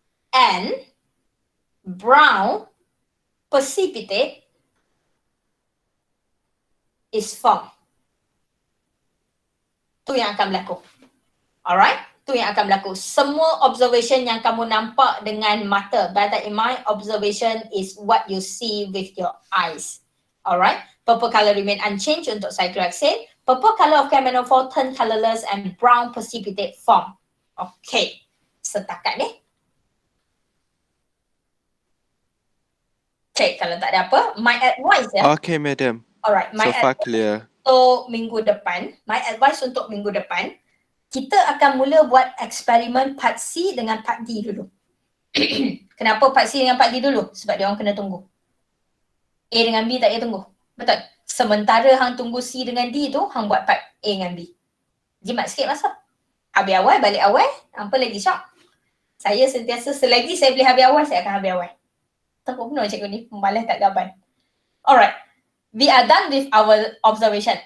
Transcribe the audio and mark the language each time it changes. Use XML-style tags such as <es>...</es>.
<en>And brown precipitate is formed.</en> <ms>Tu yang akan berlaku.</ms> <en>Alright?</en> <ms>Tu yang akan berlaku. Semua observation yang kamu nampak dengan mata.</ms> <en>Bear that in mind, observation is what you see with your eyes. Alright? Purple color remain unchanged</en> <ms>untuk cyclohexane.</ms> <en>Purple color of KMNO4 turn colourless and brown precipitate form. Okay.</en> <ms>Setakat ni. Okay, kalau tak ada apa,</ms> <en>my advice Okay, madam. Alright, my So far advice clear.</en> <ms>untuk minggu depan,</ms> <en>my advice</en> <ms>untuk minggu depan, kita akan mula buat eksperimen part C dengan part D dulu. Kenapa part C dengan part D dulu? Sebab dia orang kena tunggu. A dengan B tak payah tunggu. Betul? Sementara hang tunggu C dengan D tu, hang buat part A dengan B. Jimat sikit masa. Habis awal, balik awal, apa lagi syok. Saya sentiasa, selagi saya boleh habis awal, saya akan habis awal. Takut penuh cikgu ni, pembalas tak gaban.</ms> <en>Alright, we are done with our observation.</en>